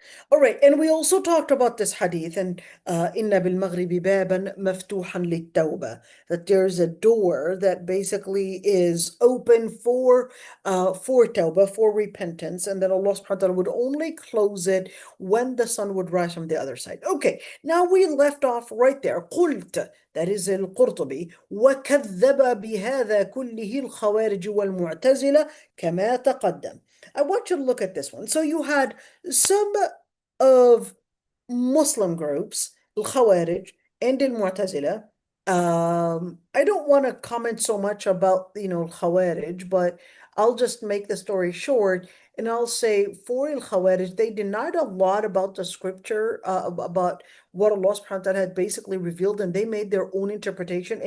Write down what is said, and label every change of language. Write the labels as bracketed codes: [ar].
[en] All right, and we also talked about this hadith and [ar] inna bil maghribi baban maftuhan lit-tawbah, [en] that there's a door that basically is open for tawbah, for repentance, and that Allah subhanahu wa ta'ala would only close it when the sun would rise from the other side. Okay, now we left off right there. [ar] قلت, [en] that is al-Qurtubi, [ar] وكذب بهذا كله الخوارج والمعتزلة كما تقدم. [en] I want you to look at this one. So you had some of Muslim groups, al-Khawarij and al-Mu'tazila. I don't want to comment so much about, al-Khawarij, but I'll just make the story short, and I'll say for al-Khawarij, they denied a lot about the scripture, about what Allah subhanahu wa ta'ala had basically revealed, and they made their own interpretation.